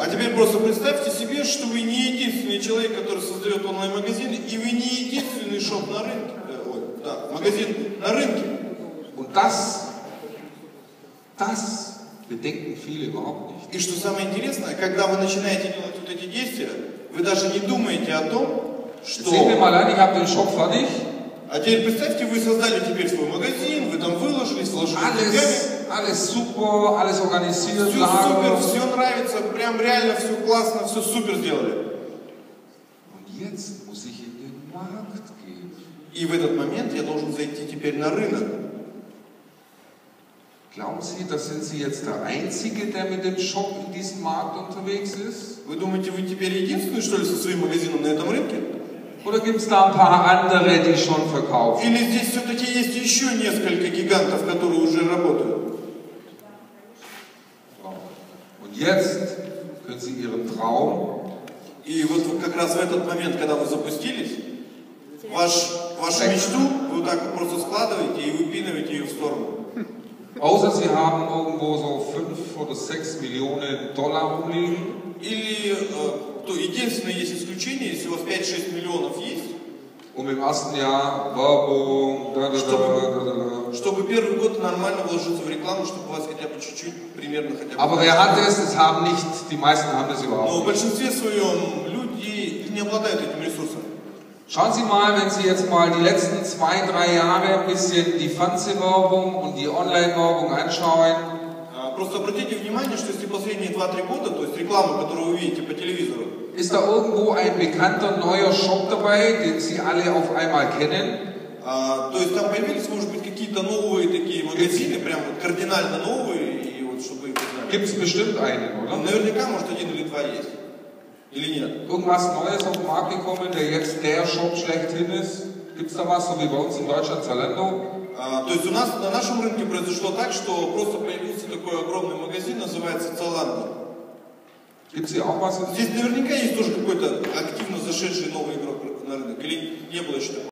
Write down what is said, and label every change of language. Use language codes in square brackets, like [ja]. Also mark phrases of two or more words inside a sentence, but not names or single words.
[ru] А теперь просто представьте себе, что вы не единственный человек, который создает онлайн-магазин, и вы не единственный шоп на рынке. Магазин на рынке. [de] Und das bedenken viele überhaupt nicht. [ru] И что самое интересное, когда вы начинаете делать вот эти действия, вы даже не думаете о том, что... [de] Sehen wir mal an, ich habe den Shop fertig. [ru] А теперь представьте, вы создали теперь свой магазин, вы там выложились, вложили деньгами. [de] Alles super, alles organisiert, [ru] все супер, все нравится, прям реально все классно, все супер сделали. [de] Und jetzt muss ich in den Markt gehen. [ru] И в этот момент я должен зайти теперь на рынок. [de] Glauben Sie, da sind Sie jetzt der Einzige, der mit dem Shop in diesem Markt unterwegs ist? [ru] Вы думаете, вы теперь единственный, что ли, со своим магазином на этом рынке? [de] Oder gibt es da ein paar andere, die schon verkaufen? [ru] Или здесь все-таки есть еще несколько гигантов, которые уже работают? [de] Und jetzt können Sie Ihren Traum. [ru] И вот как раз в этот момент, когда вы запустились, вашу мечту вы вот так вот просто складываете и выпинываете ее в сторону. [de] Außer Sie haben irgendwo so 5 oder 6 Millionen Dollar rumliegen. [ru] Или, то единственное есть исключение, если у вас 5-6 миллионов есть. [de] Um im ersten Jahr Werbung, [ru] чтобы первый год нормально вложиться в рекламу, чтобы у вас хотя бы чуть-чуть, примерно хотя бы... [de] Aber wer hat es? Das haben nicht, die meisten haben das überhaupt [ru] Но в [de] nicht. [ru] большинстве своем люди не обладают этим ресурсом. [de] Schauen Sie mal, wenn Sie jetzt mal die letzten 2-3 Jahre ein bisschen die Fernsehwerbung und die Online-Werbung anschauen. [ru] Просто обратите внимание, что если последние 2-3 года, то есть рекламу, которую вы видите по телевизору, [de] ist da irgendwo ein bekannter neuer Shop dabei, den Sie alle auf einmal kennen? [ru] то есть там появились, может быть, какие-то новые такие магазины, прям вот кардинально новые, и вот чтобы их знали. [de] Gibt es bestimmt einen, oder? [ru] Наверняка, может, 1 или 2 есть. Или нет? [de] Irgendwas Neues auf den Markt gekommen, der jetzt der Shop schlechthin ist? Gibt es da was, so wie bei uns in Deutschland, Zalando? [ru] То есть у нас на нашем рынке произошло так, что просто появился такой огромный магазин, называется Zalando. [de] Gibt es hier auch was? [ru] Здесь наверняка есть тоже какой-то активно зашедший новый игрок на рынок, или не было еще такого?